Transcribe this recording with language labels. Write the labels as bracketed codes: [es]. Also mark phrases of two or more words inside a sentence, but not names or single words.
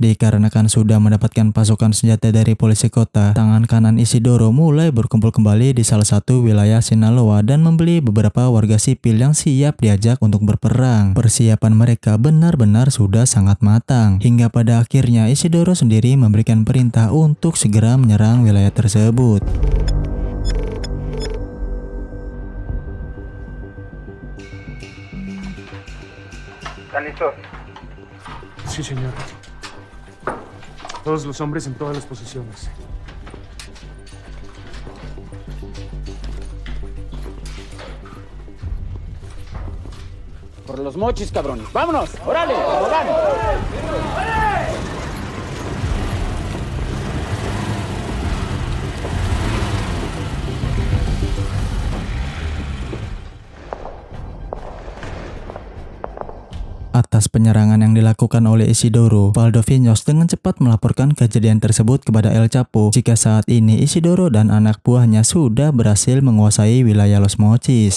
[id] Dikarenakan sudah mendapatkan pasokan senjata dari polisi kota, tangan kanan Isidoro mulai berkumpul kembali di salah satu wilayah Sinaloa dan membeli beberapa warga sipil yang siap diajak untuk berperang. Persiapan mereka benar-benar sudah sangat matang, hingga pada akhirnya Isidoro sendiri memberikan perintah untuk segera menyerang wilayah tersebut. [es] ¿Están listos? Sí, señor. Todos los hombres en todas las posiciones. Por los mochis, cabrones. ¡Vámonos! ¡Órale! ¡Órale! [id] Atas penyerangan yang dilakukan oleh Isidoro, Valdo Vinhos dengan cepat melaporkan kejadian tersebut kepada El Chapo jika saat ini Isidoro dan anak buahnya sudah berhasil menguasai wilayah Los Mochis.